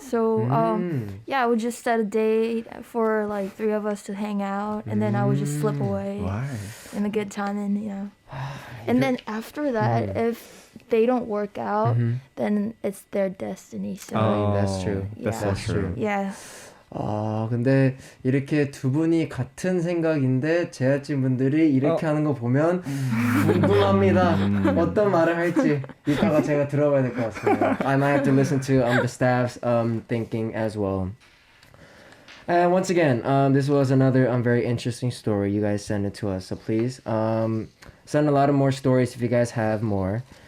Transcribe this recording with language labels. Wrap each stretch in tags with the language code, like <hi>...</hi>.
<en>So, yeah, I would just set a date for like 3 of us to hang out, and then I would just slip away Why? in a good time, and and then after that, if they don't work out, then it's their destiny. So, That's true. Yeah. That's true. yeah.</en> <ko>근데 이렇게 두 분이 같은 생각인데 제작진 분들이 이렇게 하는 거 보면 궁금합니다. 어떤 말을 할지 이따가 제가 들어봐야 될 것 같습니다.</ko> <en>I might have to listen to the staff's thinking as well. And once again, this was another very interesting story. You guys send it to us, so please send a lot of more stories if you guys have more.</en>